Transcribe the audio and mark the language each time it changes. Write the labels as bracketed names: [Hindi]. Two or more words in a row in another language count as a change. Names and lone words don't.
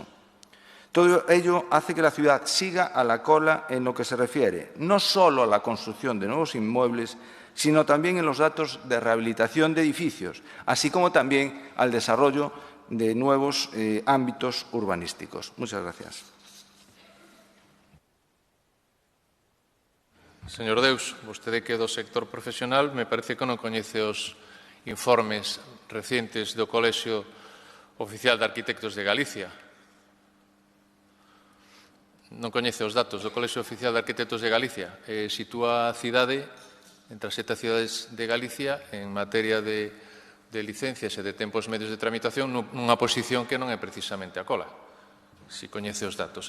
[Spanish] Todo ello hace que la ciudad siga a la cola en lo que se refiere no solo a la construcción de nuevos inmuebles, sino también en los datos de rehabilitación de edificios, así como también al desarrollo de nuevos ámbitos urbanísticos. Muchas gracias. [Galician] Señor Deus, vostede que é do sector profesional, me parece que non coñece os informes recientes do Colexio Oficial de Arquitectos de Galicia. Non coñece os datos do Colexio Oficial de Arquitectos de Galicia. Sitúa a cidade entre as 7 cidades de Galicia en materia de licencias e de tempos medios de tramitación nunha posición que non é precisamente a cola, se coñece os datos.